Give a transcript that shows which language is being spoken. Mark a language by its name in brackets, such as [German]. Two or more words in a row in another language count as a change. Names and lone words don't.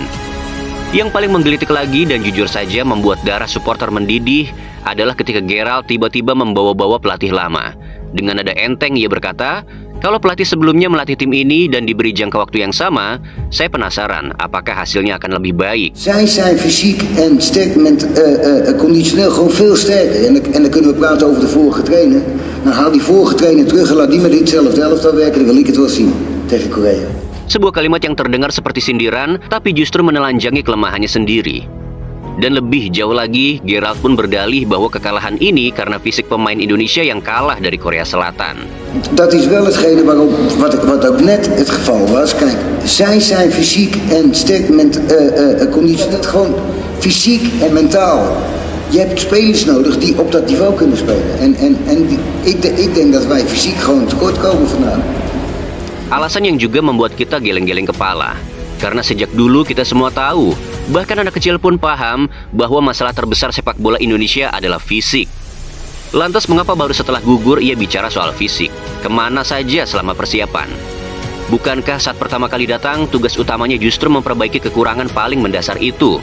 [Indonesian] Yang paling menggelitik lagi dan jujur saja membuat darah supporter mendidih adalah ketika Gerald tiba-tiba membawa-bawa pelatih lama. Dengan nada enteng ia berkata, kalau pelatih sebelumnya melatih tim ini dan diberi jangka waktu yang sama, saya penasaran apakah hasilnya akan lebih baik. [Dutch] Zij zijn fysiek en conditioneel gewoon veel sterker. En dan kunnen we praten over de vorige trainer. Nou, haal die vorige trainer terug en laat die met ditzelfde elftal werken. Dan wil ik het wel zien tegen Korea. [Indonesian] Sebuah kalimat yang terdengar seperti sindiran, tapi justru menelanjangi kelemahannya sendiri. Dan lebih jauh lagi, Gerald pun berdalih bahwa kekalahan ini karena fisik pemain Indonesia yang kalah dari Korea Selatan. [Dutch] Dat is wel hetgene wat ook net het geval was. Kijk, zij zijn fysiek en conditioneel gewoon fysiek en mentaal. Je hebt spelers nodig die op dat niveau kunnen spelen. Ik denk dat wij fysiek gewoon tekort komen vandaan. [Indonesian] Alasan yang juga membuat kita geleng-geleng kepala. Karena sejak dulu kita semua tahu, bahkan anak kecil pun paham bahwa masalah terbesar sepak bola Indonesia adalah fisik. Lantas mengapa baru setelah gugur ia bicara soal fisik? Kemana saja selama persiapan? Bukankah saat pertama kali datang, tugas utamanya justru memperbaiki kekurangan paling mendasar itu?